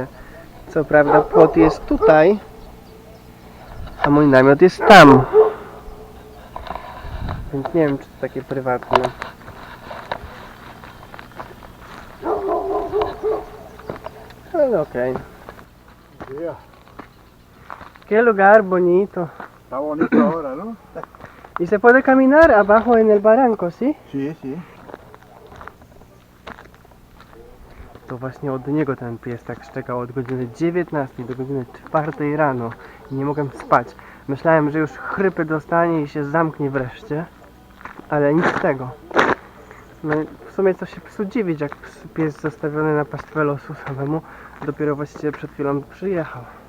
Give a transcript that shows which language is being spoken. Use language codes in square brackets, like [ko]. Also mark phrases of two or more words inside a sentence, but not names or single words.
[pl] Co prawda płot jest tutaj, a mój namiot jest tam. Więc nie wiem, czy to takie prywatne. Ale okej. Yeah. [es] Qué lugar bonito. Está bonito ahora, ¿no? Y se puede caminar abajo en el barranco, ¿sí? Sí, sí. [pl] To właśnie od niego ten pies tak szczekał od godziny 19 do godziny 4 rano i nie mogłem spać. Myślałem, że już chrypy dostanie i się zamknie wreszcie, ale nic z tego. No w sumie co się psu dziwić, jak pies zostawiony na pastwę losu samemu dopiero właściwie przed chwilą przyjechał.